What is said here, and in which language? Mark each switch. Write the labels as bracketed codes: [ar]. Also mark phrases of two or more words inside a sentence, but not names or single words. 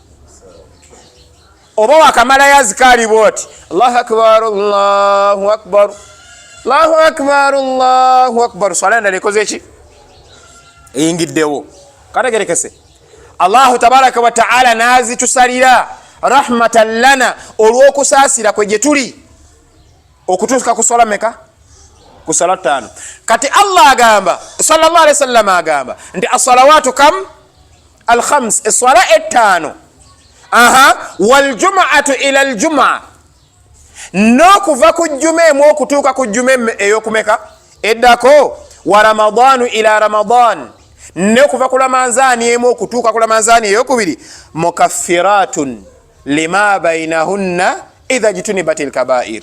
[lg] Oba wakamalayo azikaali bwoti [ar] الله أكبر الله أكبر الله أكبر الله أكبر, [lg] swala endala ekoze ki? Eyingiddewo. Kategerekese [ar] الله تبارك وتعالى [lg] nazitusalira [ar] رحمة لنا, [lg] olw'okusaasira kwe gye tuli okutuuka ku swala meka? Ku swala 5. Kati Allah agamba, [ar] صلى الله عليه وسلم [lg] agamba nti [ar] الصلوات كم? الخمس, eswala 5. والجمعة إلى الجمعة, [lg] n'okuva ku jjuma emu okutuuka ku jjuma ey'okumeka eddako. [ar] ورمضان إلى رمضان, [lg] n'okuva ku ramadani emu okutuuka ku ramadani ey'okubiri. [ar] مكفرات لما بينهن إذا اجتنبت الكبائر.